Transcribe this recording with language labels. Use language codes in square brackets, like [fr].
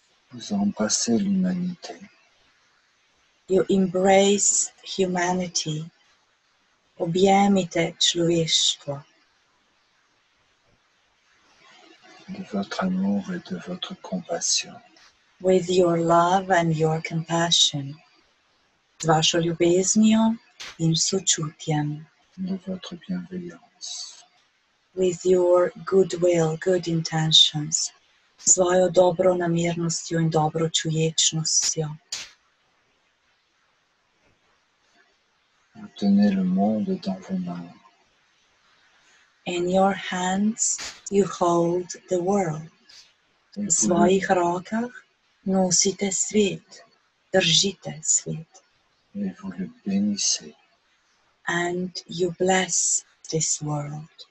[fr] Vous embrassez l'humanité. [en] You embrace humanity. [sl] Objemite človeštvo. [fr] De votre amour et de votre compassion. [en] With your love and your compassion. [sl] Z vašo ljubeznijo in sočutjem. [fr] De votre bienveillance. [en] With your goodwill, good intentions. [sl] Svojo dobronamernostjo in dobročuječnostjo. [fr] Vous tenez le monde dans vos mains. [en] In your hands you hold the world. [sl] V svojih rokah nosite svet, držite svet. [fr] Et vous le bénissez. [en] And you bless this world.